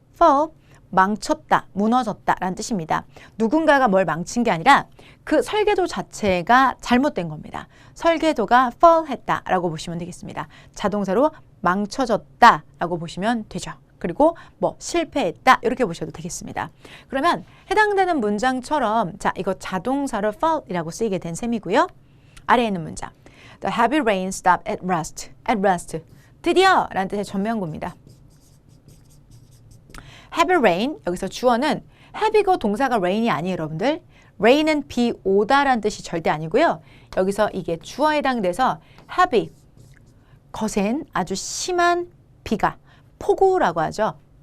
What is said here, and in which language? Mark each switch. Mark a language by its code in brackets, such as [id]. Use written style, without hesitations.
[ko] fall 망쳤다, 무너졌다 라는 뜻입니다. 누군가가 뭘 망친 게 아니라 그 설계도 자체가 잘못된 겁니다. 설계도가 fall 했다 라고 보시면 되겠습니다. 자동사로 망쳐졌다 라고 보시면 되죠. 그리고 뭐 실패했다 이렇게 보셔도 되겠습니다. 그러면 해당되는 문장처럼 자 이거 자동사로 fall이라고 쓰이게 된 셈이고요. 아래에 있는 문장 [en] The heavy rain stopped at last. At last. [ko] 드디어 라는 뜻의 전면구입니다. heavy rain 여기서 주어는 heavy고 동사가 rain이 아니에요 여러분들. rain은 비 오다 라는 뜻이 절대 아니고요. 여기서 이게 주어에 해당돼서 heavy 거센 아주 심한 비가 폭우라고 하죠.